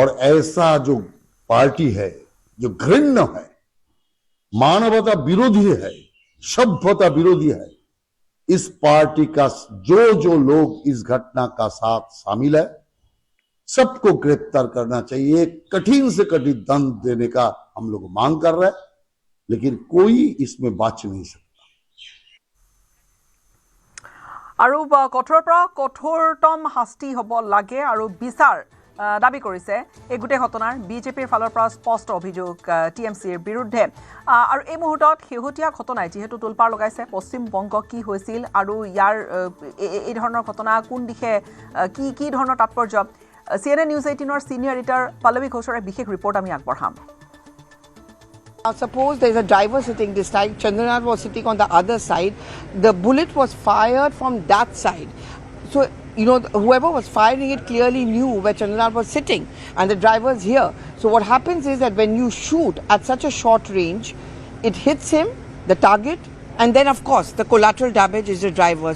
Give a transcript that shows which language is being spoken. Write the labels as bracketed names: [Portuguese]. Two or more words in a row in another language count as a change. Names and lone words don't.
[Hindi] और ऐसा जो पार्टी है जो घृण्य है, मानवता विरोधी है, सभ्यता विरोधी है, इस पार्टी का जो लोग इस घटना का साथ शामिल है, सबको गिरफ्तार करना चाहिए। कठिन से कठिन दंड देने का हम लोग मांग कर रहे हैं, लेकिन कोई इसमें बच नहीं सकता। [Assamese] আৰু কঠোৰৰ পৰা কঠোৰতম শাস্তি হ'ব লাগে আৰু বিচাৰ দাবী কৰিছে এই গোটেই ঘটনাৰ বিজেপিৰ ফালৰ পৰা স্পষ্ট অভিযোগ টিএমচিৰ বিৰুদ্ধে। আৰু এই মুহূৰ্তত শেহতীয়া ঘটনাই যিহেতু তোলপাৰ লগাইছে পশ্চিম বংগ কি হৈছিল আৰু ইয়াৰ এই ধৰণৰ ঘটনা কোন দিশে কি ধৰণৰ তাৎপৰ্য, CNN News 18ৰ [English] senior editor [Assamese] পল্লৱী ঘোষৰে বিশেষ ৰিপৰ্ট আমি আগবঢ়াম। [English] Suppose there's a driver sitting this side, Chandranath was sitting on the other side, the bullet was fired from that side. So, whoever was firing it clearly knew where Chandranath was sitting and the driver's here. So what happens is that when you shoot at such a short range, it hits him, the target, and then of course the collateral damage is the driver.